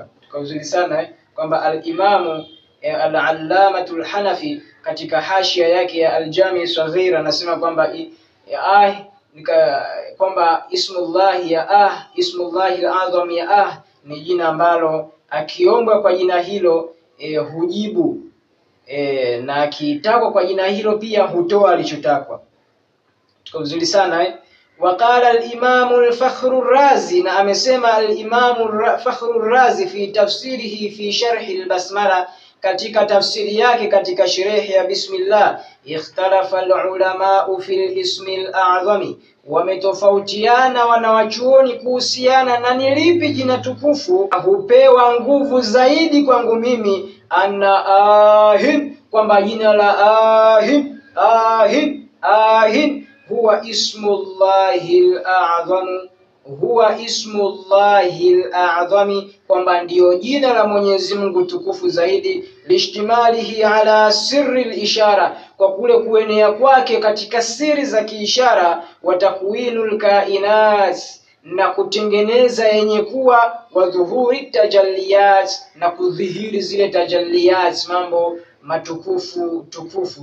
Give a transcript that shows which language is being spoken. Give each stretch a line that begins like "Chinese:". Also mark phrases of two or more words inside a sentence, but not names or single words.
Swahili: Kwa uzuri sana kwamba al-Imamu al-Allamatu al-Hanafi katika hashia yake ya al-Jami' as-Saghir anasema kwamba kwamba
Arabic: اسم الله اسم الله الأعظم
Swahili: ya ni jina ambalo akiombwa kwa jina hilo hujibu, na akitakwa kwa jina hilo pia hutoa alichotakwa. Tuko vizuri sana
Arabic: وقال الإمام الفخر الرازي,
Swahili: na amesema al-Imam al-Fakhr al-Razi
Arabic: في تفسيره في شرح البسملة,
Swahili: katika tafsiri yake katika sharh ya bismillah,
Arabic: اختلف العلماء في الاسم الأعظم,
Swahili: wametofautiana wanawachuoni kuhusiana na ni lipi jina tukufu hupewa nguvu zaidi kwangu mimi, kwamba jina la
Arabic: هو اسم الله الأعظم هو اسم الله الأعظم,
Swahili: kwamba ndio jina la Mwenyezi Mungu tukufu zaidi,
Arabic: لاشتماله على سر الإشارة,
Swahili: kwa kule kuenea kwake katika siri za kiishara,
Arabic: وتكوين الكائنات,
Swahili: na kutengeneza yenye kuwa,
Arabic: وظهور التجليات,
Swahili: na kudhihiri zile tajalliyat, mambo matukufu tukufu.